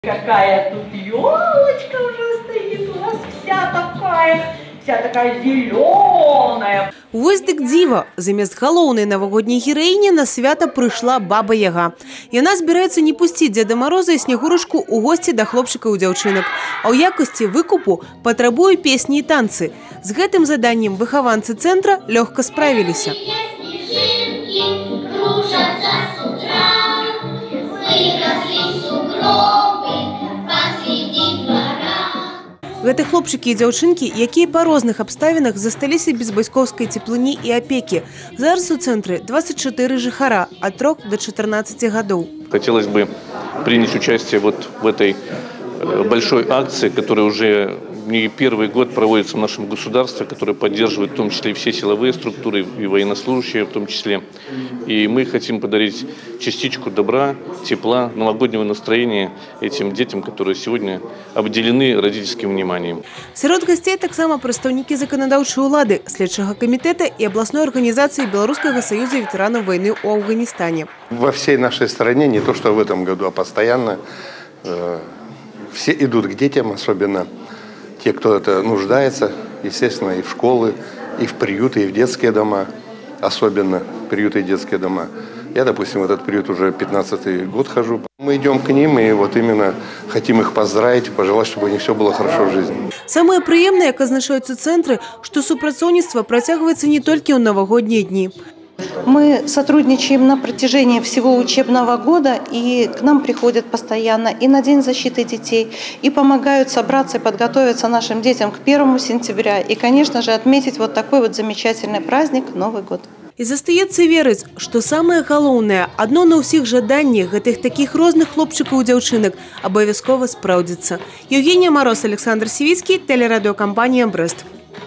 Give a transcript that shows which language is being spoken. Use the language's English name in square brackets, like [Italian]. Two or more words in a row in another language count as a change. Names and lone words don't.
[Russian] Какая тут елочка уже стоит у нас вся такая зеленая. [Belarusian] Вось дык дзіва. Замест галоўнай навагодняй гераіні на свята прыйшла Баба Яга. Яна збіраецца не пусціць Дзеда Мароза і Снегурачку ў госці да хлопчыкаў і дзяўчынак, а ў якасці выкупу патрабуе песні і танцы. З гэтым заданнем выхаванцы цэнтра лёгка справіліся. Гэта хлопчыкі і дзяўчынкі, якія па розных абставінах засталіся без бацькоўскай цеплыні і апекі. Зараз у цэнтры 24 жыхара ад 3 до 14 гадоў. [Russian] Хотелось бы принять участие вот в этой большой акции, которая уже не первый год проводится в нашем государстве, которая поддерживает в том числе и все силовые структуры, и военнослужащие в том числе. И мы хотим подарить частичку добра, тепла, новогоднего настроения этим детям, которые сегодня обделены родительским вниманием. [Belarusian] Сярод гостей таксама прадстаўнікі заканадаўчай улады, следчага [Russian] комитета и областной организации Белорусского союза ветеранов войны у Афганистане. Во всей нашей стране, не то что в этом году, а постоянно, все идут к детям, особенно те, кто это нуждается, естественно, и в школы, и в приюты, и в детские дома, особенно приюты и детские дома. Я, допустим, в этот приют уже 15-й год хожу. Мы идем к ним и вот именно хотим их поздравить, пожелать, чтобы у них все было хорошо в жизни. [Belarusian] Самое прыемнае, как азначаюцца цэнтры, што супрацоўніцтва працягваецца не толькі ў навагоднія дні. [Russian] Мы сотрудничаем на протяжении всего учебного года, и к нам приходят постоянно и на День защиты детей, и помогают собраться и подготовиться нашим детям к 1 сентября, и, конечно же, отметить вот такой вот замечательный праздник Новый год. [Belarusian] І застаецца верыць, што самае галоўнае, адно на ўсіх жаданнях гэтых такіх розных хлопчыкаў і дзяўчынак абавязкова спраўдзіцца. [Russian] Евгения Мороз, Александр Сивицкий, телерадиокомпания «Брест».